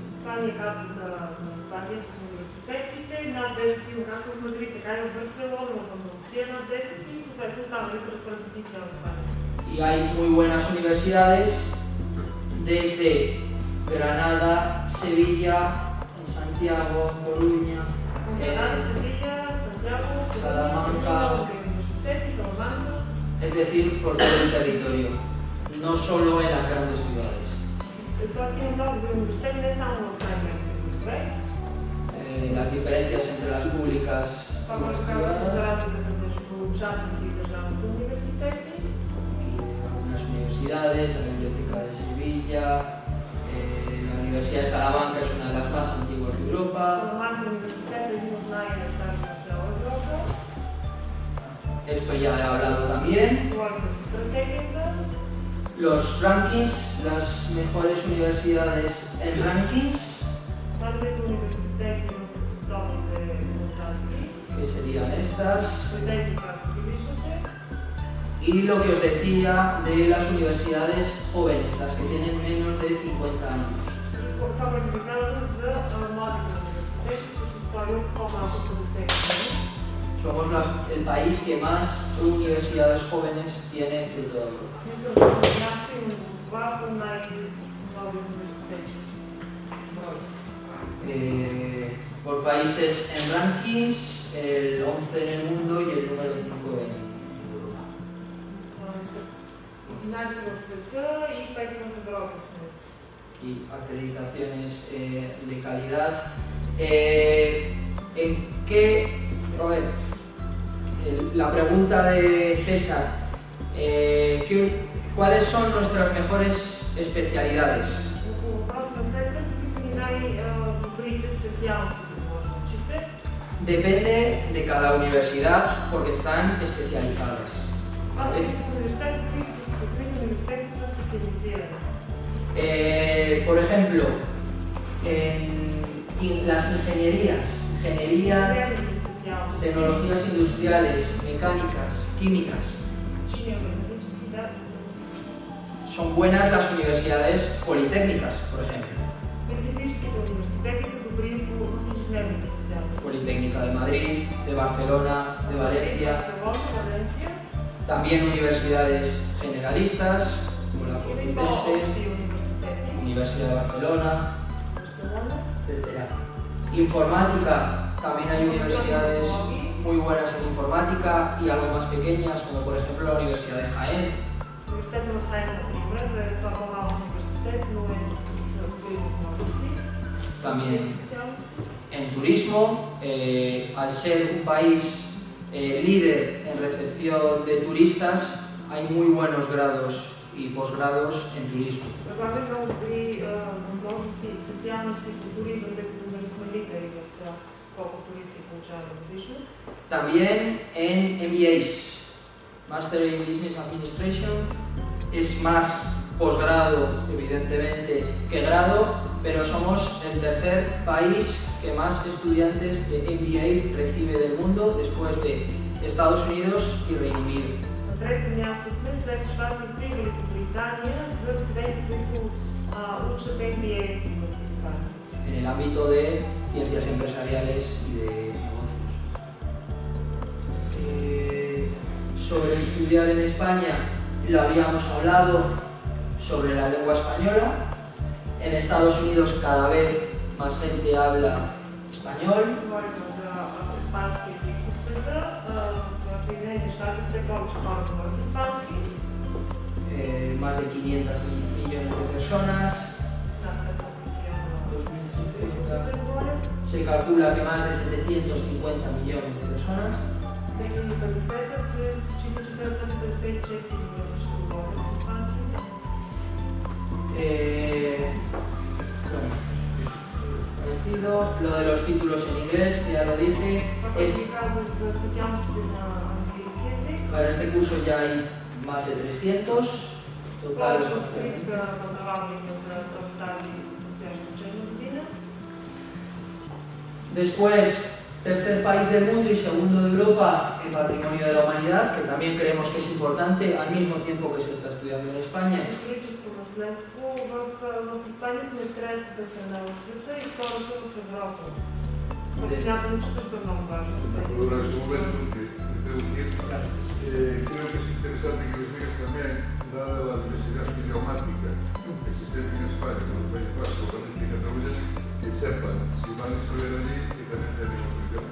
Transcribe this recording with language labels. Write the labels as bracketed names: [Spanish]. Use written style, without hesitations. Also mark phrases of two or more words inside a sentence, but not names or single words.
[Bulgarian] Това ни е картата на Испания с университетите, над 10 има както в Мадрид, така и в Барселона, в Андалусия над 10 и съответно останалите разпръснати из цялата Испания. [Spanish] Y hay muy buenas universidades desde Granada, Sevilla, en Santiago, Coruña, [Bulgarian] Гранада, Севиля, Сантьяго, Salamanca. университети, Саламанка. [Spanish] Es decir, por todo el territorio, no solo en las grandes ciudades. [Bulgarian] Тоест има много добри университети, не само в най-големите градове. [Spanish] Las diferencias entre las públicas [Bulgarian] Това, [Spanish] y las [Bulgarian] което казваме за [Spanish] privadas. [Bulgarian] разликата между частните и държавните университети. [Spanish] Algunas universidades, la Biblioteca de Sevilla, la Universidad de Salamanca es una de las más antiguas de Europa. [Bulgarian] Саламанка университет е един от най-старите на цяла Европа. [Spanish] Esto ya he hablado también. [Bulgarian] Говорите за стратегията. [Spanish] Los rankings, las mejores universidades en rankings, [Bulgarian] Най-добрите университети в световните класации. [Spanish] que serían estas. [Bulgarian] Тези, както ги виждате. [Spanish] Y lo que os decía de las universidades jóvenes, las que tienen menos de 50 años. [Bulgarian] Това, което ви казвам за младите университети с история от по-малко от 50 години. [Spanish] Somos el país que más universidades jóvenes tiene de toda Europa. [Bulgarian] Мисля, че на място има това по най-нови университети. [Spanish] Por países en rankings, el 11 en el mundo y el número 5 en Europa. [Bulgarian] 11 в света и 5 в Европа сме. [Spanish] Y acreditaciones de calidad. ¿En qué? A ver, la pregunta de César. ¿Cuáles son nuestras mejores especialidades? [Bulgarian] По въпроса на Сесар, какви са ни най-добрите специалности, които може да учите? [Spanish] Depende de cada universidad porque están especializadas. [Bulgarian] Това зависи от университета, какви Самите университети са специализирани. [Spanish] Por ejemplo, en las ingenierías, ingeniería, [Bulgarian] Инженерните специалности. [Spanish] tecnologías industriales, mecánicas, químicas, [Bulgarian] Химия-механически, да. [Spanish] son buenas las universidades politécnicas, por ejemplo. [Bulgarian] Политехническите университети са добри в инженерните специалности. [Spanish] Politécnica de Madrid, de Barcelona, de Valencia. [Bulgarian] Барселона, Валенсия. [Spanish] También universidades generalistas, como la [Bulgarian] Има и Complutense, по-общи университети. [Spanish] Universidad de Barcelona, [Bulgarian] Барселона. [Spanish] etc. Informática, también hay universidades muy buenas en informática y algo más pequeñas, como por ejemplo la Universidad de Jaén. [Bulgarian] Университетът в Хайен, например, е това по-малък университет, но е с добри възможности. [Spanish] También en turismo, al ser un país líder en recepción de turistas, hay muy buenos grados y posgrados en turismo. [Bulgarian] Предлагаме много добри възможности и специалности по туризъм, тъй като нали сме лидери в това колко туристи получаваме годишно. [Spanish] También en MBAs, [English] Master in Business Administration, [Spanish] es más posgrado, evidentemente, que grado, pero somos el tercer país que más estudiantes de MBA recibe del mundo, después de Estados Unidos y Reino Unido. [Bulgarian] На трето място сме след Щатите и Великобритания за студенти, които учат MBA в Испания. [Spanish] En el ámbito de ciencias empresariales y de negocios. Sobre estudiar en España, lo habíamos hablado, sobre la lengua española. En Estados Unidos cada vez más gente habla español. [Bulgarian] Говорим за испански език в света. В Съединените щати все повече хора говорят испански. [Spanish] Más de 500 millones de personas. [Bulgarian] Над 500 милиона 2050. говорят. [Spanish] Se calcula que más de 750 millones de personas. [Bulgarian] 2050 се счита, че 754 милиона ще говорят испански език. [Spanish] Bueno, parecido. Lo de los títulos en inglés, que ya lo dije. [Bulgarian] Това, което ви казах за специалностите на английски език. [Spanish] Para este curso ya hay más de 300. Total. [Bulgarian] Повече от 300 предавания за тази настояща учебна година. [Spanish] Después, tercer país del mundo y segundo de Europa en Patrimonio de la Humanidad, que también creemos que es importante al mismo tiempo que se está estudiando en España. [Bulgarian] Историческо наследство в Испания сме третата страна в света и втората в Европа. Което смятам, че също е много важно. [Spanish] Creo que es interesante que los digas también, dada la diversidad idiomática que existe en España, en el País Vasco, Valencia y Cataluña, que sepan, si van a estudiar allí, que también tienen otro idioma.